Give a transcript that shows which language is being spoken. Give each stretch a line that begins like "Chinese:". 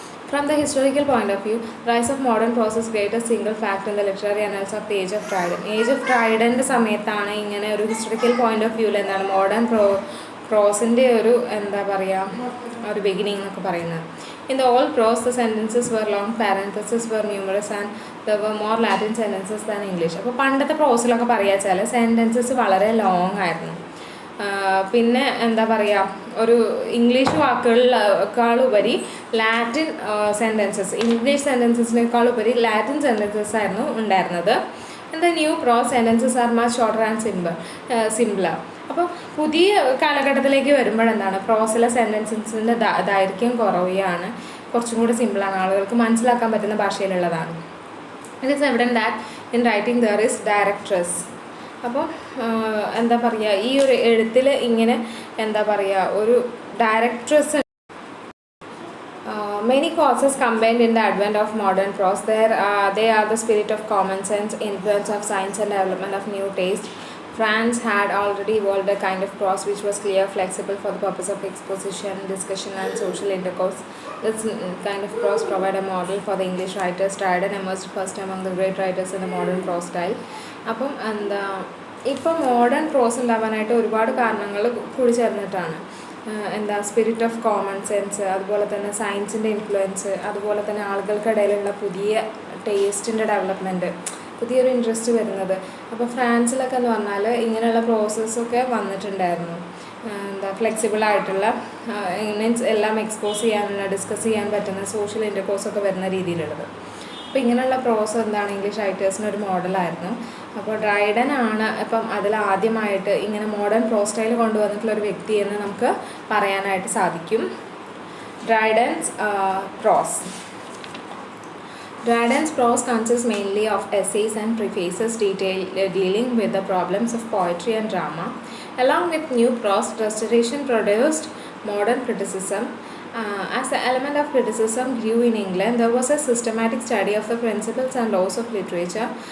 English: From the historical point of view, rise of modern prose is greatest single fact in the literary annals of the Age of Trident.
Malayalam: Age of Trident സമയത്താണ് ഇങ്ങനെ ഒരു historical point of വ്യൂവിൽ എന്താണ് modern പ്രോസിൻ്റെ ഒരു എന്താ പറയുക ഒരു beginning എന്നൊക്കെ പറയുന്നത്.
English: In the old prose, the sentences were long, parentheses were numerous and there were more Latin sentences than English.
Malayalam: അപ്പോൾ പണ്ടത്തെ പ്രോസിലൊക്കെ പറയുക സെൻറ്റൻസസ് വളരെ ലോങ് ആയിരുന്നു. പിന്നെ എന്താ പറയുക ഒരു English വാക്കുകളേക്കാളുപരി Latin sentences English സെൻറ്റൻസസിനേക്കാളുപരി Latin sentences ആയിരുന്നു ഉണ്ടായിരുന്നത്.
English: And the new prose sentences are much shorter and simpler.
Malayalam: അപ്പോൾ പുതിയ കാലഘട്ടത്തിലേക്ക് വരുമ്പോഴെന്താണ് പ്രോസിലെ സെൻറ്റൻസസിൻ്റെ ദൈർഘ്യം കുറയുകയാണ്, കുറച്ചും കൂടി സിമ്പിളാണ്, ആളുകൾക്ക് മനസ്സിലാക്കാൻ പറ്റുന്ന ഭാഷയിലുള്ളതാണ്.
English: It is evident that in writing there is directness.
Malayalam: അപ്പോൾ എന്താ പറയുക ഈ ഒരു എഴുത്തിൽ ഇങ്ങനെ എന്താ പറയുക ഒരു ഡയറക്ട്രസ്.
English: Many causes combined in the advent of modern prose. They are the spirit of common sense, influence of science and development of new taste. France had already evolved a kind of prose which was clear, flexible for the purpose of exposition, discussion and social intercourse. This kind of prose provided a model for the English writers. Dryden emerged first among the great writers in the modern prose style.
Malayalam: അപ്പം എന്താ ഇപ്പം modern പ്രോസ് ഉണ്ടാവാനായിട്ട് ഒരുപാട് കാരണങ്ങൾ കൂടി ചേർന്നിട്ടാണ്. എന്താ spirit of common sense, അതുപോലെ തന്നെ സയൻസിൻ്റെ ഇൻഫ്ലുവൻസ്, അതുപോലെ തന്നെ ആളുകൾക്കിടയിലുള്ള പുതിയ ടേസ്റ്റിൻ്റെ ഡെവലപ്മെൻറ്റ്, പുതിയൊരു ഇൻട്രസ്റ്റ് വരുന്നത്. അപ്പോൾ ഫ്രാൻസിലൊക്കെ എന്ന് പറഞ്ഞാൽ ഇങ്ങനെയുള്ള പ്രോസസ്സൊക്കെ വന്നിട്ടുണ്ടായിരുന്നു. എന്താ ഫ്ലെക്സിബിളായിട്ടുള്ള മീൻസ് എല്ലാം എക്സ്പോസ് ചെയ്യാനുള്ള ഡിസ്കസ് ചെയ്യാൻ പറ്റുന്ന സോഷ്യൽ ഇൻ്റർകോഴ്സൊക്കെ വരുന്ന രീതിയിലുള്ളത്. അപ്പോൾ ഇങ്ങനെയുള്ള പ്രോസ് എന്താണ് ഇംഗ്ലീഷ് റൈറ്റേഴ്സിന് ഒരു മോഡലായിരുന്നു. അപ്പോൾ ഡ്രൈഡൻ ആണ് ഇപ്പം അതിൽ ആദ്യമായിട്ട് ഇങ്ങനെ മോഡേൺ പ്രോസ് സ്റ്റൈൽ കൊണ്ടുവന്നിട്ടുള്ള ഒരു വ്യക്തി എന്ന് നമുക്ക് പറയാനായിട്ട് സാധിക്കും.
English: Dryden's prose. Dryden's prose consists mainly of essays and prefaces dealing with the problems of poetry and drama. Along with new prose, Restoration produced modern criticism. As the element of criticism grew in England, there was a systematic study of the principles and laws of literature.